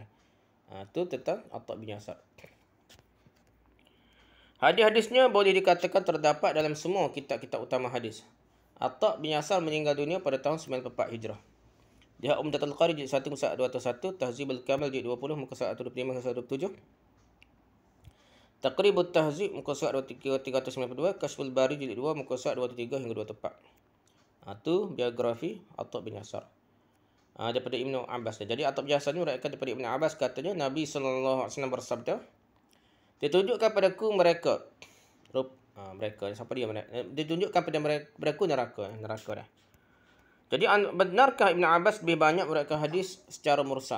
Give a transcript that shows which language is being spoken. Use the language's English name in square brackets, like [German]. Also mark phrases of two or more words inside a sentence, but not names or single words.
[Malay] Itu tentang Atta' bin Yasar. Hadis-hadisnya boleh dikatakan terdapat dalam semua kitab-kitab utama hadis. Atta' bin Yasar meninggal dunia pada tahun 94 Hijrah. Dia Umdatul Qari jilid 1 muka surat 201, Tahzibul Kamal jilid 20 muka surat 125 hingga 127. Taqribut Tahzib muka surat 392, Kashful Bari jilid 2 muka surat 23 hingga 24. Itu biografi Atha bin Yasar. Daripada Ibnu Abbas. Jadi Atha bin Yasar ni meriwayatkan daripada Ibnu Abbas, katanya Nabi [Arabic] sallallahu alaihi wasallam [Malay] bersabda, "Ditunjukkan padaku mereka." Mereka siapa dia? Ditunjukkan pada mereka neraka dah. Jadi benarkah Ibnu Abbas lebih banyak meriwayatkan hadis secara mursal?